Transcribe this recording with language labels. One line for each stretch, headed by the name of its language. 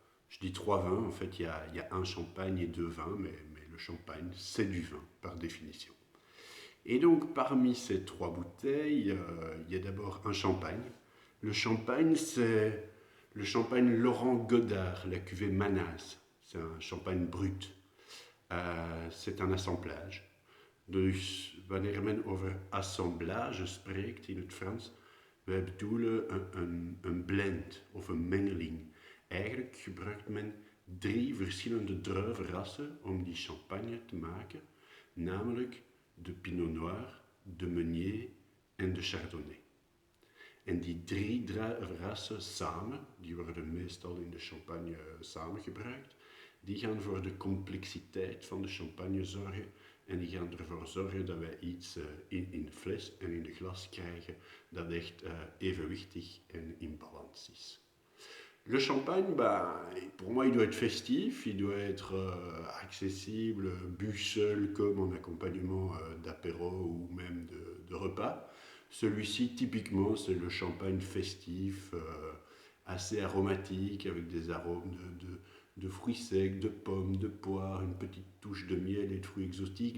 French: Je dis trois vins, en fait il y a un champagne et deux vins, mais le champagne c'est du vin par définition. Et donc parmi ces trois bouteilles, il y a d'abord un champagne. Le champagne c'est le champagne Laurent Godard, la cuvée Manas. C'est un champagne brut. C'est un assemblage.
Dutch: Dus wanneer men over assemblage spreekt in het Frans, wij bedoelen een blend of een mengeling. Eigenlijk gebruikt men drie verschillende druivenrassen om die champagne te maken, namelijk de Pinot Noir, de Meunier en de Chardonnay. En die drie rassen samen, die worden meestal in de champagne samengebruikt, die gaan voor de complexiteit van de champagne zorgen en die gaan ervoor zorgen dat wij iets in de fles en in de glas krijgen dat echt evenwichtig en in balans is.
French: Le champagne, bah, pour moi, il doit être festif, il doit être accessible, bu seul comme en accompagnement d'apéro ou même de repas. Celui-ci, typiquement, c'est le champagne festif, assez aromatique, avec des arômes de fruits secs, de pommes, de poires, une petite touche de miel et de fruits exotiques.